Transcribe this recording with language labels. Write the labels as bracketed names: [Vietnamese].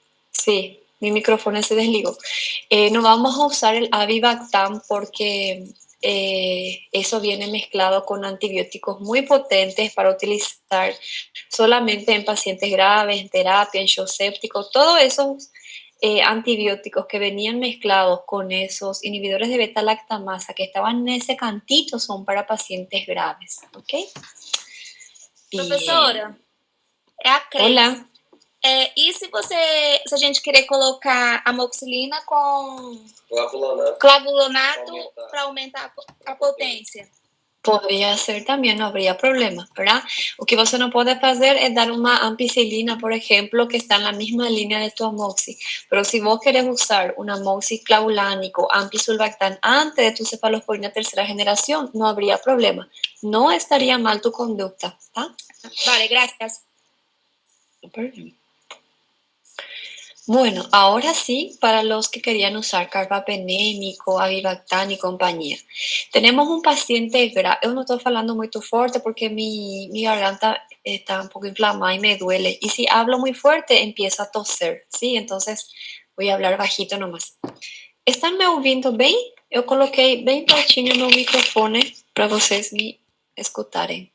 [Spanish] Sí, mi micrófono se desligó. No vamos a usar el Avibactam porque eso viene mezclado con antibióticos muy potentes para utilizar solamente en pacientes graves, en terapia, en shock séptico. Todos esos antibióticos que venían mezclados con esos inhibidores de beta-lactamasa que estaban en ese cantito son para pacientes graves. ¿Ok? Bien. [Portuguese] Professora, é a Cleis. [Spanish] Hola. [Portuguese] E se a gente querer colocar amoxicilina com clavulonato para aumentar a potência? [Spanish] Podría ser también, no habría problema, ¿verdad? [Portuguese] O que você [Spanish] no puede hacer es dar una ampicilina, por ejemplo, que está en la misma línea de tu amoxi. Pero si vos querés usar un amoxi clavulánico, ampisulbactam antes de tu cefalosporina tercera generación, no habría problema. No estaría mal tu conducta, ¿tá? Vale, gracias. Super. Bueno, ahora sí, para los que querían usar carbapenémico, avibactam y compañía. Tenemos un paciente grave, yo no estoy hablando muy fuerte porque mi garganta está un poco inflamada y me duele. Y si hablo muy fuerte, empiezo a toser, ¿sí? Entonces voy a hablar bajito nomás. ¿Están me [Portuguese] ouvindo bem? Eu coloquei bem pertinho no microfone para vocês me escutarem.